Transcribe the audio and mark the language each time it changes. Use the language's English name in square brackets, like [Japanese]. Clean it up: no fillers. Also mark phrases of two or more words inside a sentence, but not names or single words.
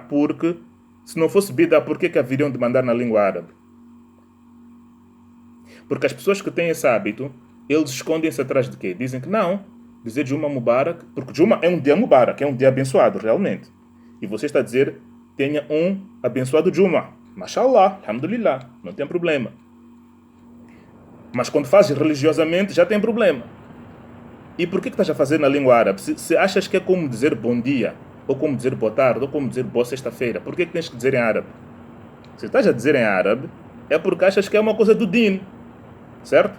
[Portuguese] Porque se não fosse bid'ah, por que haveriam de mandar na língua árabe? Porque as pessoas que têm esse hábito, eles escondem-se atrás de quê? Dizem que não, dizer [Arabic] جمعة مبارك, [Portuguese] porque Juma é um dia Mubarak, é um dia abençoado, realmente. E você está a dizer, tenha um abençoado Juma. [Arabic] ما شاء الله، الحمد لله, [Portuguese] não tem problema. Mas quando fazes religiosamente, já tem problema. E por que estás a fazer na língua árabe? Se achas que é como dizer bom dia, ou como dizer boa tarde, ou como dizer boa sexta-feira, por que tens que dizer em árabe? Se estás a dizer em árabe, é porque achas que é uma coisa do Din, certo?